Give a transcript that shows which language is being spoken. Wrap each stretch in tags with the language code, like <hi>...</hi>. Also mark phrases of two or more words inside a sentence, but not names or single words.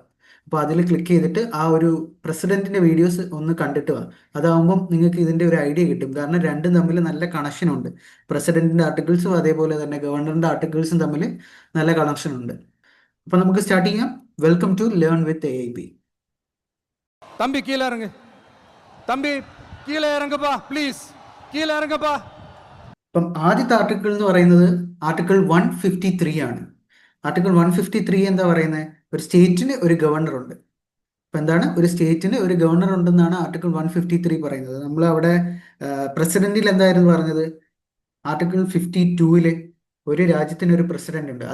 <ml>അപ്പോൾ അതിൽ ക്ലിക്ക് ചെയ്തിട്ട് ആ ഒരു പ്രസിഡന്റിന്റെ വീഡിയോസ് ഒന്ന് കണ്ടിട്ട് വാ. അതാവുമ്പം നിങ്ങൾക്ക് ഇതിന്റെ ഒരു ഐഡിയ കിട്ടും. കാരണം രണ്ടും തമ്മിൽ നല്ല കണക്ഷൻ ഉണ്ട്. പ്രസിഡന്റിന്റെ ആർട്ടിക്കിൾസും അതേപോലെ തന്നെ ഗവർണറിന്റെ ആർട്ടിക്കിൾസും തമ്മിൽ നല്ല കണക്ഷൻ ഉണ്ട്. അപ്പൊ നമുക്ക് സ്റ്റാർട്ട് ചെയ്യാം.</ml> <en>welcome to learn with AIP.</en> <ta>தம்பி கீழே இறங்கு. தம்பி கீழே இறங்குப்பா ப்ளீஸ். கீழே இறங்குப்பா.</ta> <ml>അപ്പം ആദ്യത്തെ ആർട്ടിക്കിൾ എന്ന് പറയുന്നത് ആർട്ടിക്കിൾ 153 ആണ്. ആർട്ടിക്കിൾ 153 എന്താ പറയുന്നത്? ഒരു സ്റ്റേറ്റിന് ഒരു ഗവർണർ ഉണ്ട്. അപ്പൊ എന്താണ്? ഒരു സ്റ്റേറ്റിന് ഒരു ഗവർണർ ഉണ്ടെന്നാണ് ആർട്ടിക്കിൾ 153 പറയുന്നത്. നമ്മൾ അവിടെ പ്രസിഡന്റിൽ എന്തായിരുന്നു പറഞ്ഞത്? ആർട്ടിക്കിൾ 52 ഒരു രാജ്യത്തിന് ഒരു പ്രസിഡന്റ് ഉണ്ട്.</ml>